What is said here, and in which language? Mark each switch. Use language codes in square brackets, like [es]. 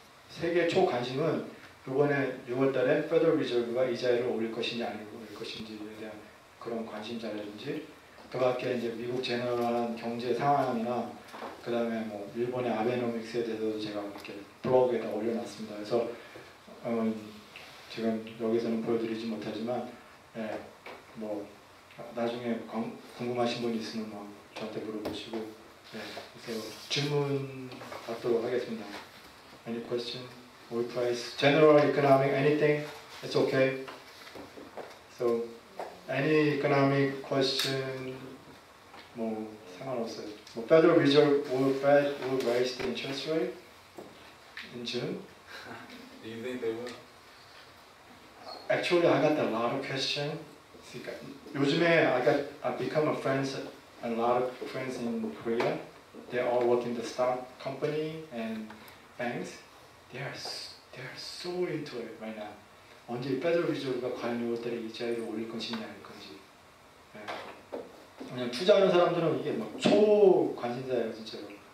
[ko] 세계 초관심은 이번에 6월달에 페더럴 리저브가 이자율을 올릴 것인지 아니면 올릴 것인지에 대한 그런 관심사라든지 그밖에 이제 미국 제너럴한 경제 상황이나 그다음에 뭐 일본의 아베노믹스에 대해서도 제가 이렇게 블로그에다 올려놨습니다. 그래서 지금 여기서는 보여드리지 못하지만 뭐 나중에 궁금하신 분 있으면 뭐 저한테 물어보시고 그래서 질문 받도록 하겠습니다. [en] Any question? Oil price, general economic, anything? It's okay. So any economic question? [ko] 뭐 상관없어요. [en] 뭐 Federal Reserve will raise the interest rate in June. Do you think they will? Actually, I got a lot of questions. [ko] 요즘에 [en] I become a lot of friends in Korea. They all work in the stock company and banks. They are so into it right now. [ko] 언제 Federal Reserve가 과연 6월달에 이자율을 올릴 것이냐 아닐 건지. 그냥 투자하는 사람들은 이게 뭐 초관심사예요 진짜로.